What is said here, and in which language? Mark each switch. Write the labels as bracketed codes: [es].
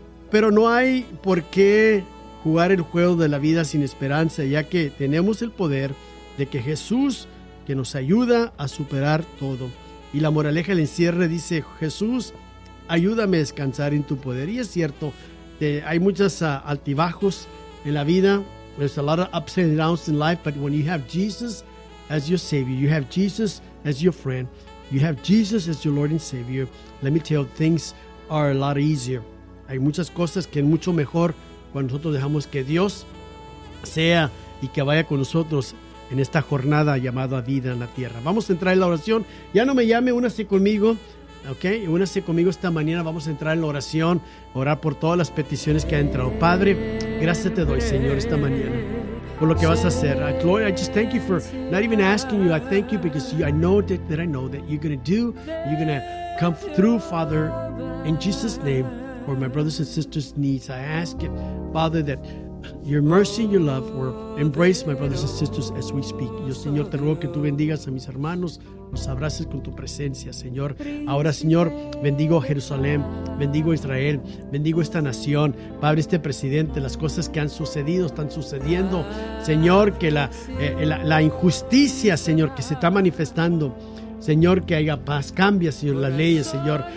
[es] Pero no hay por qué jugar el juego de la vida sin esperanza, ya que tenemos el poder de que Jesús que nos ayuda a superar todo. Y la moraleja del encierre dice: Jesús, ayúdame a descansar en tu poder. Y es cierto, hay muchos altibajos en la vida. [en] There's a lot of ups and downs in life, but when you have Jesus as your Savior, you have Jesus as your friend, you have Jesus as your Lord and Savior, let me tell you, things are a lot easier. [es] Hay muchas cosas que es mucho mejor cuando nosotros dejamos que Dios sea y que vaya con nosotros en esta jornada llamada vida en la tierra. Vamos a entrar en la oración. Ya no me llame, únase conmigo, ¿ok? Únase conmigo esta mañana. Vamos a entrar en la oración, orar por todas las peticiones que ha entrado. Padre, gracias te doy, Señor, esta mañana por lo que vas a hacer. [en] Lord, I just thank you for not even asking you. I thank you because I know that you're going to do, you're going to come through, Father, in Jesus' name, for my brothers and sisters' needs. I ask it, Father, that your mercy and your love will embrace my brothers and sisters as we speak. [es] Yo, Señor, te ruego que tú bendigas a mis hermanos, los abraces con tu presencia, Señor. Ahora, Señor, bendigo a Jerusalén, bendigo a Israel, bendigo esta nación. Padre, este presidente, las cosas que han sucedido, están sucediendo. Señor, que la injusticia, Señor, que se está manifestando, Señor, que haya paz, cambia, Señor, las leyes, Señor.